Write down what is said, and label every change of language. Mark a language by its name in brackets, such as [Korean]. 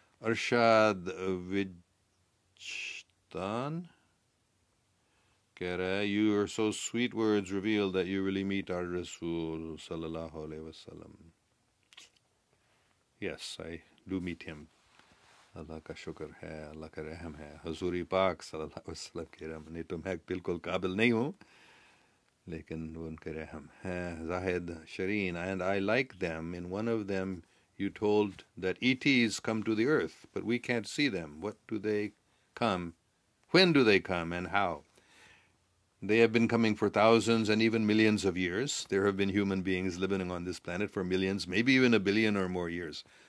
[English] Arshad Vijtan [Urdu] keh raha hai, [English] you are so sweet words reveal that you really meet our Rasul sallallahu alayhi wasallam. Yes, I do meet him. [Urdu] اللہ کا شکر ہے، اللہ کا رحم ہے. حضور پاک صلی اللہ علیہ وسلم کے رحم نہیں تو میں بالکل قابل نہیں ہوں، لیکن وہ ان کے رحم ہے. [English] Zahid Shireen, and I like them. In one of them you told that ETs come to the earth, but we can't see them. What do they come? When do they come and how? They have been coming for thousands and even millions of years. There have been human beings living on this planet for millions, maybe even a billion or more years.